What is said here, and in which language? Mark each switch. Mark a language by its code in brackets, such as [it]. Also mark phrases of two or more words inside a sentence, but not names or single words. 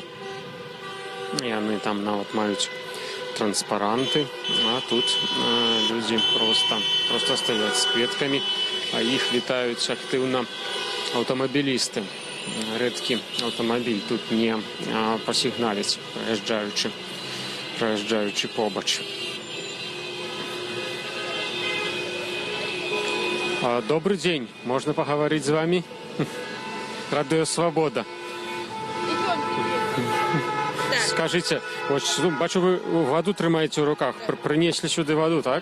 [be] Яны там нават маюць транспаранты, а тут людзі проста стаяць з кветкамі, а іх вітаюць актыўна аўтамабілісты. Рэдкі аўтамабіль тут не пасігналіць, праязджаючы побач. [ru] Добрый день, можно поговорить с вами? Радио Свобода. Скажите, вот, ну, бачу, вы воду тримаете в руках. Принесли сюда воду, так?